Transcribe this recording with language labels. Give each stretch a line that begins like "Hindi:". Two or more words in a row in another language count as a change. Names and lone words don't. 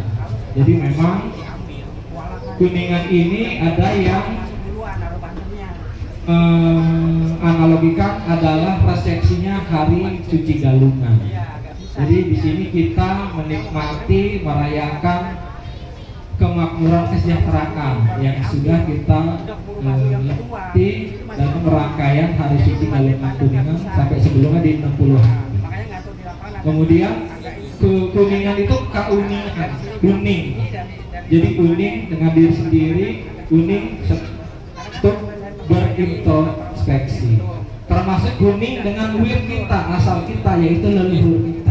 Indonesian: Jadi memang kuningan ini ada yang analogikan adalah resepsinya hari cuci galungan. Jadi di sini kita menikmati, merayakan kemakmuran kesejahteraan yang sudah kita latih dalam rangkaian hari suci galungan kuningan sampai sebelumnya di 60 hari. Kemudian kuningan itu kauningan, kuning. Jadi kuning dengan diri sendiri, kuning untuk berintrospeksi. Termasuk kuning dengan wir kita, asal kita, yaitu leluhur kita.